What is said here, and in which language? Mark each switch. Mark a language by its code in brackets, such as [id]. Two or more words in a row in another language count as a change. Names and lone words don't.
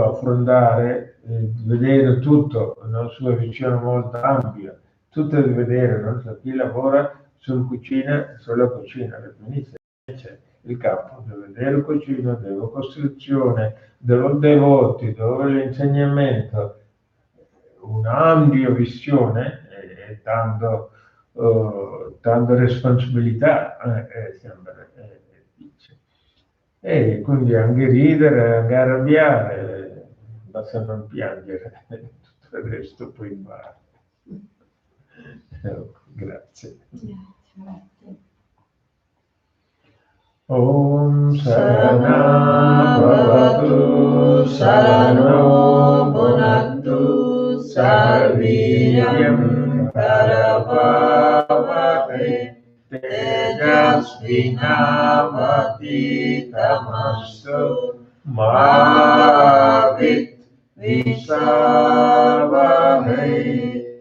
[it] affrontare, vedere tutto, la sua visione molto ampia, tutto da vedere, non so, chi lavora sulla cucina, che finisce, c'è il capo, deve vedere cucina, deve costruzione, deve devoti, deve l'insegnamento, un'ampia visione e tanto responsabilità, sempre, dice. E quindi anche ridere, anche arrabbiare, basta non piangere, tutto il resto poi impara. Grazie. [sa] ॐ सह नाववतु सह नौ भुनक्तु सह वीर्यं करवावहै तेजस्वि नावधीतमस्तु मा विद्विषावहै.